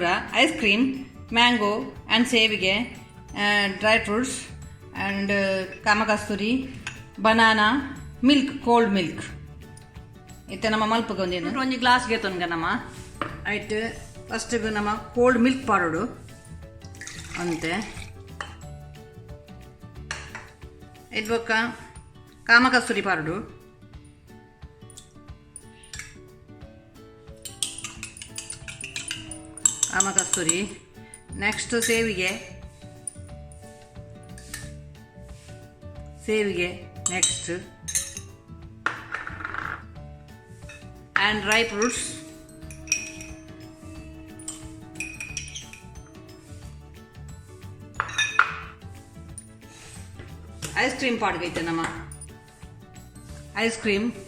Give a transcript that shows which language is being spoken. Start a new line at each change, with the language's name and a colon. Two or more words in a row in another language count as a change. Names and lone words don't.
English: ice cream mango and
Tulu: ಸೇವಿಗೆ
English: dry fruits and
Tulu: ಕಾಮಕಸ್ತೂರಿ
English: banana milk cold milk
Tulu: ಇತ್ತೆ ನಮ್ಮ ಮಲ್ಪಗೆ ಒಂಜಿ ಗ್ಲಾಸ್ಗೆ ತೊನ್ಗ ನಮ್ಮ ಆಯ್ತು ಫಸ್ಟಿಗೆ ನಮ್ಮ
English: cold milk
Tulu: ಪಾಡೋಡು ಅಂತೆ ಇದು ಬೊಕ್ಕ ಕಾಮಕಸ್ತೂರಿ ಪಾಡೋಡು ಕಾಮಕಸ್ತೂರಿ ನೆಕ್ಸ್ಟ್ ಸೇವಿಗೆ
English: ನೆಕ್ಸ್ಟ್ and dry fruits ice cream
Tulu: ಪಾಡ್ಗೈತೆ ನಮ್ಮ
English: ice cream